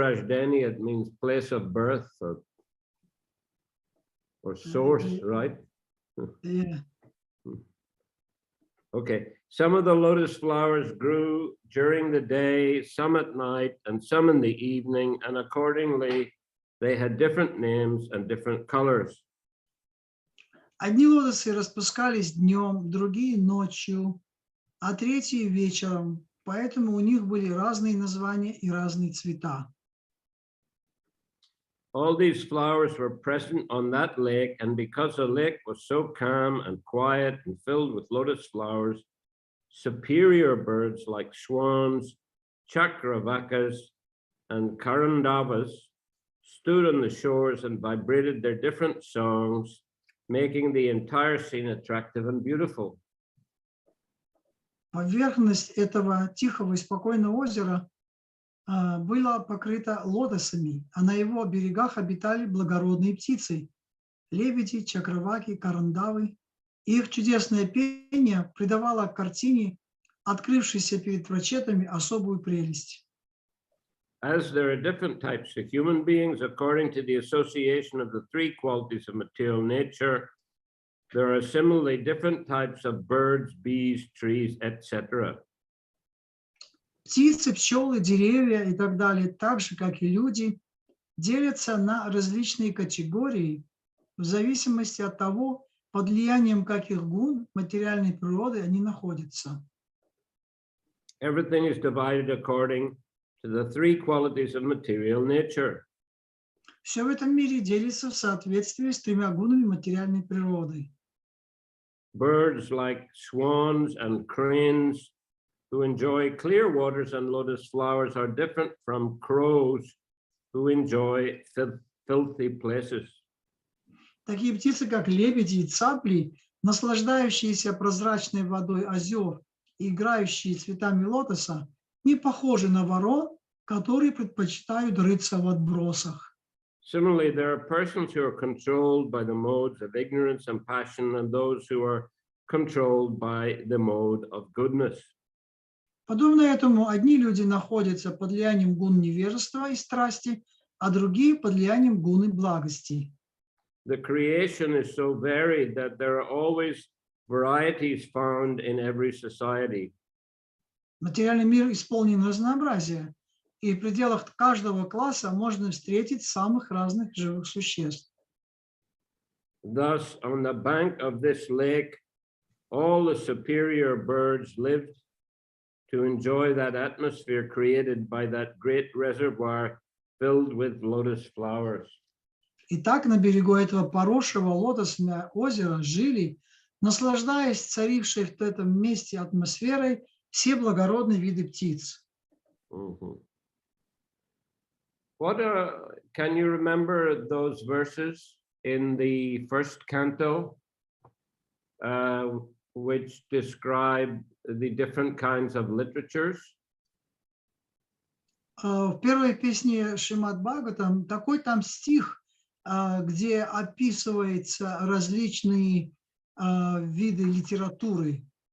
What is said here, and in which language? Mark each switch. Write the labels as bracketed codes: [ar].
[en] Rajdhani, it means place of birth or source, right? Yeah. Okay. Some of the lotus flowers grew during the day, some at night, and some in the evening, and accordingly, they had different names and different colors. [ru] Одни лотосы распускались днем, другие ночью, а третьи вечером. Поэтому у них были разные названия и разные цвета. [en] All these flowers were present on that lake, and because the lake was so calm and quiet and filled with lotus flowers, superior birds like swans, chakravakas, and karandavas stood on the shores and vibrated their different songs, making the entire scene attractive and beautiful. [ru] Поверхность этого тихого и спокойного озера была покрыта лотосами, а на его берегах обитали благородные птицы, лебеди, чакраваки, карандавы. Их чудесное пение придавало картине, открывшейся перед прочетами, особую прелесть. [en] As there are different types of human beings according to the association of the three qualities of material nature, there are similarly different types of birds, bees, trees, etc. [ru] Птицы, пчелы, деревья и так далее, так же, как и люди, делятся на различные категории в зависимости от того, под влиянием каких гун материальной природы они находятся. [en] Everything is divided according to the three qualities of material nature. [ru] Все в этом мире делится в соответствии с тремя гунами материальной природы. [en] Birds like swans and cranes who enjoy clear waters and lotus flowers are different from crows who enjoy filthy places. [ru] Такие птицы, как лебеди и цапли, наслаждающиеся прозрачной водой озер и играющие цветами лотоса, не похожи на ворон, которые предпочитают рыться в отбросах. [en] Similarly, there are persons who are controlled by the modes of ignorance and passion, and those who are controlled by the mode of goodness. [ru] Подобно этому, одни люди находятся под влиянием гун невежества и страсти, а другие под влиянием гуны благости. [en] The creation is so varied that there are always varieties found in every society. [ru] Материальный мир исполнен разнообразия, и в пределах каждого класса можно встретить самых разных живых существ. [en] Thus, on the bank of this lake, all the superior birds lived to enjoy that atmosphere created by that great reservoir filled with lotus flowers. [ru] И так на берегу этого поросшего лотосного озера жили, наслаждаясь царившей в этом месте атмосферой, все благородные виды птиц. [en] What can you remember those verses in the first canto, which describe the different kinds of literatures? [ru] В первой песне Шримад Бхагаватам такой там стих, где описываются различные виды литературы.